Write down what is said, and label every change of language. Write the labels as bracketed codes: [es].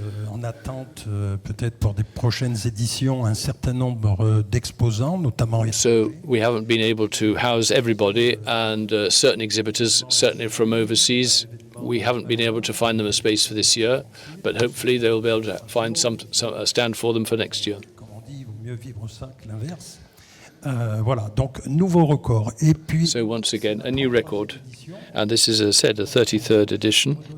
[fr] En attente peut-être pour des prochaines éditions un certain nombre d'exposants, notamment. [en] So we haven't been able to house everybody, and certain exhibitors, certainly from overseas, we haven't been able to find them a space for this year, but hopefully they will be able to find a stand for them for next year. [fr] Comme on dit, il vaut mieux vivre ça que l'inverse. Voilà, donc nouveau record. Et puis. [en] So once again, a new record, and this is, as I said, a 33rd edition.